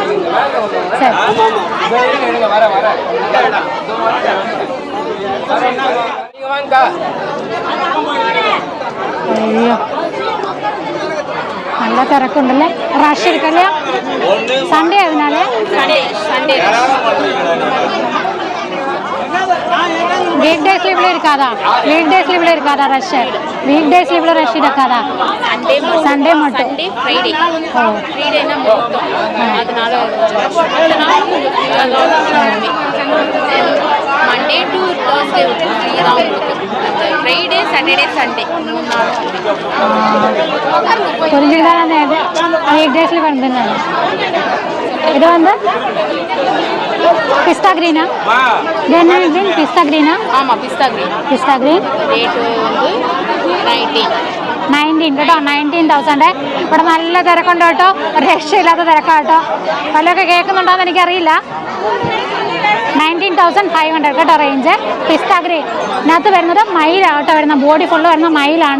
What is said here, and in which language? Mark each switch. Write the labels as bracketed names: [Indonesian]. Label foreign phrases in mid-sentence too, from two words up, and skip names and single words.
[Malayalam] ശരി. അയ്യോ, നല്ല തിരക്കുണ്ടല്ലേ, റഷ് എടുക്കല്ലേ, സൺഡേ ആയതിനാലേ. [English] week daysல [Tamil] இவ்வளோ இருக்காதா? [English] week daysல [Tamil] இவ்வளோ இருக்காதா ரஷ்? [English] week daysல [Tamil] இவ்வளோ ரஷ் இருக்காதா? சண்டே மட்டும். [English] Friday Fridayனா [Tamil] அதனால [English] Monday to Thursday free [Tamil] தான் உங்களுக்கு. [English] Friday Saturday Sunday [Tamil] 3 நாள் புரிஞ்சுக்கிட்டால் [English] week daysல [Tamil] வந்துருந்தாங்க. இது வந்து [English] pista greenா? [Tamil] என்ன கிரீன்? [English] pista greenா? [Tamil] ஆமாம், [English] pista green. pista green [Tamil] റേറ്റ് வந்து [Malayalam] 19 കേട്ടോ, 19,000. ഇവിടെ നല്ല തിരക്കുണ്ട് കേട്ടോ, രക്ഷയില്ലാത്ത തിരക്കാണ് കേട്ടോ. പലൊക്കെ കേൾക്കുന്നുണ്ടോയെന്ന് എനിക്കറിയില്ല. 19,500 കേട്ടോ റേഞ്ച്. [English] pista green [Malayalam] ഇതിനകത്ത് വരുന്നത് മയിലാണ് കേട്ടോ വരുന്നത്, [English] body full [Malayalam] വരുന്ന മയിലാണ്.